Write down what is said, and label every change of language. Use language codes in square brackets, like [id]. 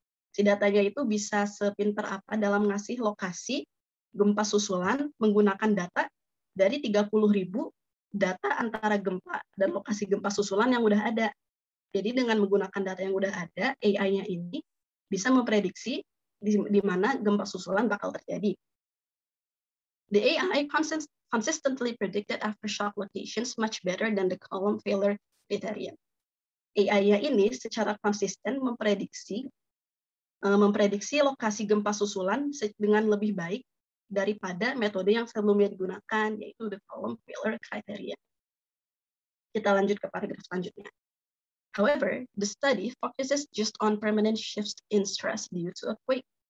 [id] Si datanya itu bisa sepinter apa dalam ngasih lokasi gempa susulan menggunakan data dari 30.000 data antara gempa dan lokasi gempa susulan yang udah ada. Jadi dengan menggunakan data yang udah ada, AI-nya ini bisa memprediksi di mana gempa susulan bakal terjadi. [en] The AI consistently predicted aftershock locations much better than the column failure criterion. [id] AI-nya ini secara konsisten memprediksi lokasi gempa susulan dengan lebih baik daripada metode yang sebelumnya digunakan, yaitu [en] the column failure criteria. [id] Kita lanjut ke paragraf selanjutnya. [en] However, the study focuses just on permanent shifts in stress due to a quake.